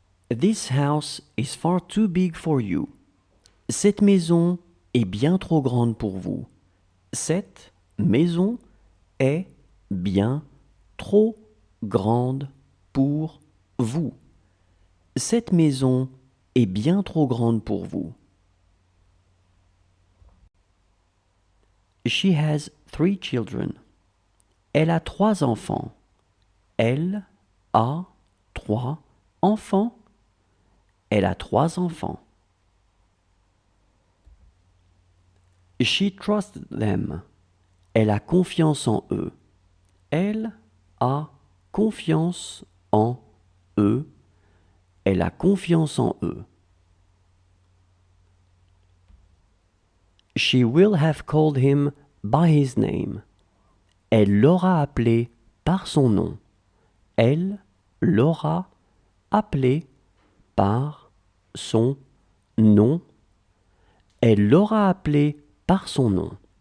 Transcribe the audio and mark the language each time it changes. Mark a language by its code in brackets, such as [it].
[en] This house is far too big for you. [fr] Cette maison est bien trop grande pour vous. Cette maison est bien trop grande pour vous. Cette maison est bien trop grande pour vous. [en] She has 3 children. [fr] Elle a 3 enfants. Elle a 3 enfants. Elle a 3 enfants. [en] She trusts them. [fr] Elle a confiance en eux. Elle a confiance en eux. Elle a confiance en eux. [en] She will have called him by his name. [fr] Elle l'aura appelé par son nom. Elle l'aura appelé par son nom. Elle l'aura appelé par son nom.